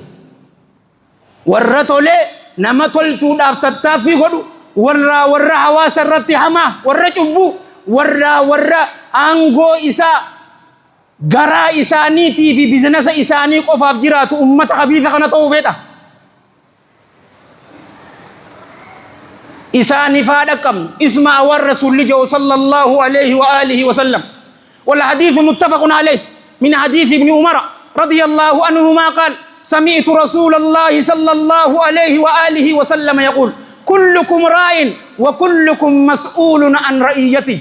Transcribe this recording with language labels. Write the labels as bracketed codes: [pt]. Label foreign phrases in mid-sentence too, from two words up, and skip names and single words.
[om] Warra tolee nama tolchuudhaaf tattaaffii godhu warra hawaasa irratti hamaa warra cubbuu warra aangoo isaa garaa isaaniitii fi bizinasa isaanii qofaaf jiraatu ummata habiifa kana ta'uu feeta. [ar] إساني فادكم اسمع والرسول جو صلى الله عليه وآله وسلم والحديث متفق عليه من حديث ابن عمر رضي الله عنهما قال سمعت رسول الله صلى الله عليه وآله وسلم يقول كلكم راع وكلكم مسؤول عن رعيته.